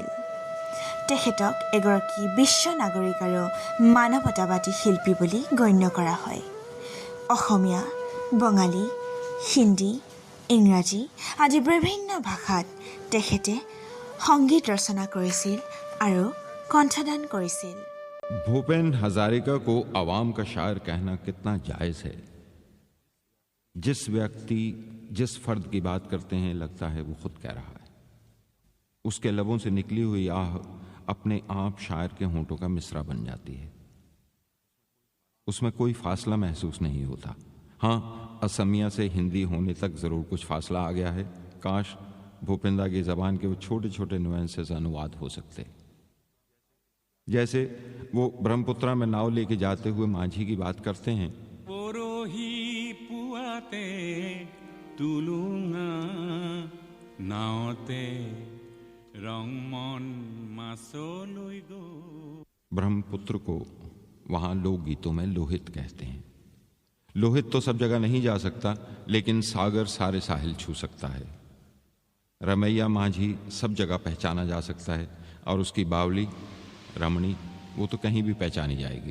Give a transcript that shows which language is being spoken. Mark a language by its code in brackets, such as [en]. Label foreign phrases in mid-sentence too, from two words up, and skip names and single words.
[as] তেখেতক এগৰাকী বিশ্ব নাগৰিক আৰু মানৱতাবাদী শিল্পী বুলি গণ্য কৰা হয়। অসমীয়া, বঙালী, হিন্দী, ইংৰাজী আদি বিভিন্ন ভাষাত তেখেতে সংগীত ৰচনা কৰিছিল আৰু কণ্ঠদান কৰিছিল। [hi] भूपेन हजारिका को आवाम का शायर कहना कितना जायज़ है। जिस व्यक्ति जिस फर्द की बात करते हैं लगता है वो खुद कह रहा है। उसके लबों से निकली हुई आह अपने आप शायर के होंठों का मिसरा बन जाती है। उसमें कोई फासला महसूस नहीं होता। हाँ, असमिया से हिंदी होने तक ज़रूर कुछ फासला आ गया है। काश भूपेंद्र की ज़बान के वो छोटे छोटे नुएंसेस अनुवाद हो सकते। जैसे वो ब्रह्मपुत्रा में नाव लेके जाते हुए माझी की बात करते हैं। [as] পৰহি পুৱাতে তুলুঙা নাওতে ৰংমন মাছলৈ গ'ল। [hi] ब्रह्मपुत्र को वहां लोक गीतों में लोहित कहते हैं। लोहित तो सब जगह नहीं जा सकता, लेकिन सागर सारे साहिल छू सकता है। रमैया माझी सब जगह पहचाना जा सकता है, और उसकी बावली रमणी वो तो कहीं भी पहचानी जाएगी।